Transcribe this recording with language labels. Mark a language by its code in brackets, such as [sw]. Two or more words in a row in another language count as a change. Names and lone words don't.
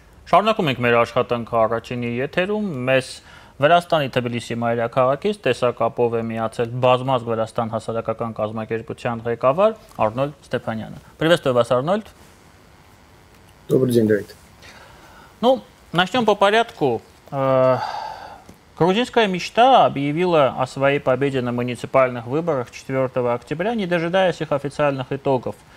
[hy] Շարունակում ենք մեր աշխատանքը առաջինի եթերում, մեզ Վրաստանի Թբիլիսի մայրաքաղաքից տեսակապով է միացել բազմազգ Վրաստան հասարակական կազմակերպության ղեկավար Арнольд Степаняна. [ru] Приветствую вас, Арнольд. Добрый день, Давид. Ну, начнем по порядку. Грузинская мечта объявила о своей победе на муниципальных выборах 4 октября, не дожидаясь их официальных итогов.